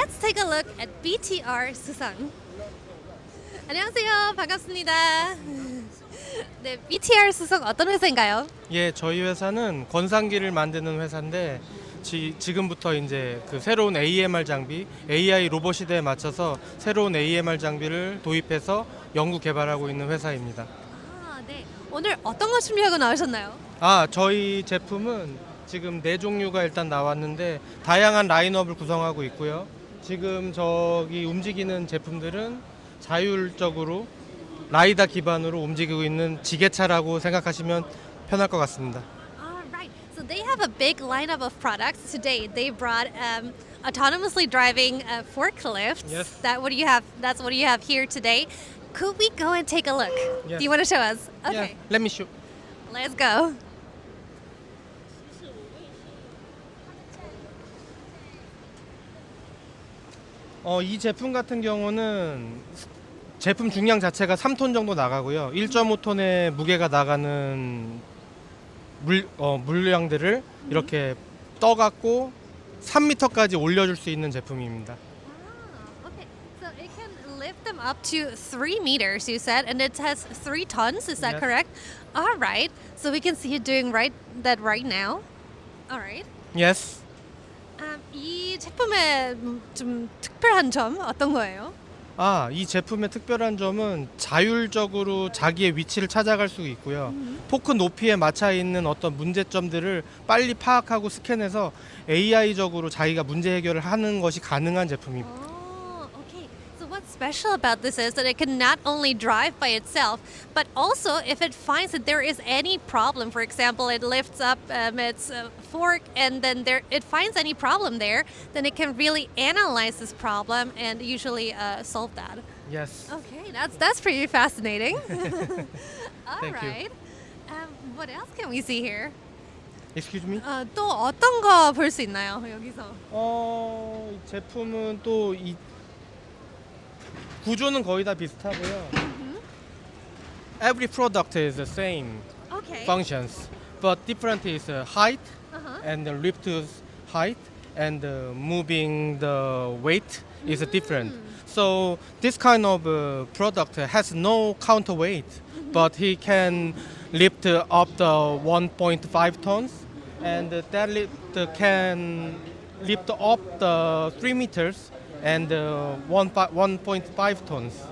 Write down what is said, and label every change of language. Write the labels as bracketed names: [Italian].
[English] take a look at BTR Soosung. [Korean] 안녕하세요. 반갑습니다. 네, BTR Soosung 어떤 회사인가요? 예, 저희 회사는 권상기를 만드는 회사인데 지금부터 이제 그 새로운 AMR 장비, AI 로봇 시대에 맞춰서 새로운 AMR 장비를 도입해서 연구 개발하고 있는 회사입니다. 아, 네. 오늘 어떤 거 준비하고 나오셨나요? 저희 제품은 지금 4종류가 일단 나왔는데 다양한 라인업을 구성하고 있고요. 지금 저기 움직이는 제품들은 자율적으로 라이다 기반으로 움직이고 있는 지게차라고 생각하시면 편할 것 같습니다. [English] Right. So they have a big lineup of products today. They brought autonomously driving forklifts. Yes. That's what you have here today. Could we go and take a look? Yes. Do you want to show us? Okay. Yeah, let me show. Let's go. [Korean] 이 제품 같은 경우는 제품 중량 자체가 3톤 정도 나가고요. 1.5톤의 무게가 나가는 물량들을 이렇게 떠갖고 3m까지 올려줄 수 있는 제품입니다. [English] Okay. So it can lift them up to 3 meters, you said, and it has 3 tons. Is that Yes. correct? All right. So we can see you doing that right now. All right. Yes. [Korean] 이 제품의 좀 특별한 점 어떤 거예요? 이 제품의 특별한 점은 자율적으로 자기의 위치를 찾아갈 수 있고요. 포크 높이에 맞춰 있는 어떤 문제점들을 빨리 파악하고 스캔해서 AI적으로 자기가 문제 해결을 하는 것이 가능한 제품입니다. [English] Okay. So what's special about this is that it can not only drive by itself, but also if it finds that there is any problem, for example, it lifts up its fork and then it finds any problem there, then it can really analyze this problem and usually solve that. Yes. Okay, that's pretty fascinating. All Thank you. right. What else can we see here? Excuse me? [Korean] 또 어떤 거 볼 수 있나요, 여기서? 이 제품은 또 이 구조는 거의 다 비슷하고요. [English] Every product is the same Okay. functions, but different is height Uh-huh. and the lift height and moving the weight is different. So this kind of product has no counterweight, but he can lift up the 1.5 tons, and that lift can lift up the 3 meters and 1.5 tons.